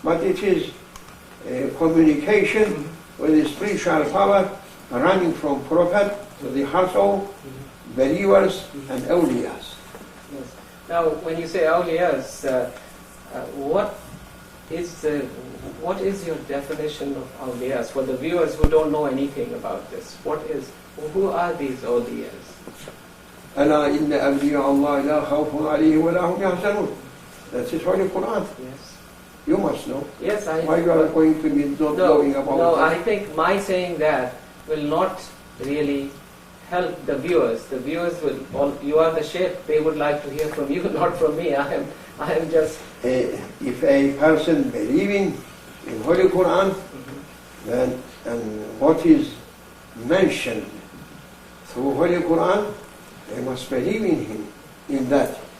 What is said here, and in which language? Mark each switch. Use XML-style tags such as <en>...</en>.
<en>But it is communication with the spiritual power running from Prophet to the hearts of believers and awliyas. Yes. Now, when you say awliyas, what is your definition of awliyas for the viewers who don't know anything about this? Who are these awliyas?</en> <ar>ألا إن أولياء الله لا خوف عليهم ولا هم يحزنون.</ar> <en>That is Holy Quran. Yes. You must know. Yes, I. Why you are going to be not knowing about No, that? I think my saying that will not really help the viewers. The viewers will. You are the shaykh. They would like to hear from you, not from me. I am just. If a person believing in Holy Quran, then and what is mentioned through Holy Quran, they must believe in him, in that.</en>